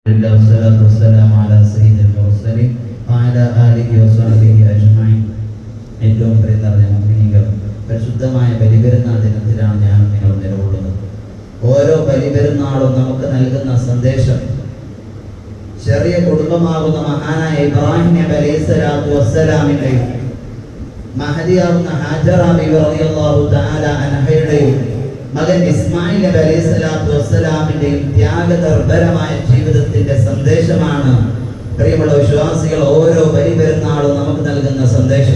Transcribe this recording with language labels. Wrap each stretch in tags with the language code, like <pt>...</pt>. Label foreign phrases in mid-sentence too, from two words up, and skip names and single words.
<ar>والصلاة والسلام على سيد المرسلين وعلى آله وصحبه أجمعين.</ar> <ml>ഏറ്റവും പ്രിയപ്പെട്ട മുഅ്മിനീങ്ങൾ, പരിശുദ്ധമായ ബലിപെരുന്നാൾ ദിനത്തിലാണ് ഞാൻ നിങ്ങൾ നിലകൊള്ളുന്നത്. ഓരോ ബലിപെരുന്നാളും നമുക്ക് നൽകുന്ന സന്ദേശം ചെറിയ കുടുംബമാകുന്ന മഹാനായ ഇബ്രാഹിം നബി</ml> <ar>عليه الصلاة والسلام</ar> <ml>മഹദിയാകുന്ന ഹാജറ ബിബി</ml> <ar>رضي الله تعالى عنها</ar> <ml>മകൻ ഇസ്മായിൽ നബി</ml> <ar>عليه الصلاة والسلام</ar> <ml>ത്യാഗതർഭരമായ ജീവിതത്തിന്റെ സന്ദേശമാണ് പ്രിയമുള്ള വിശ്വാസികൾ ഓരോ ബലിപെരുന്നാളും നമുക്ക് നൽകുന്ന സന്ദേശം.</ml>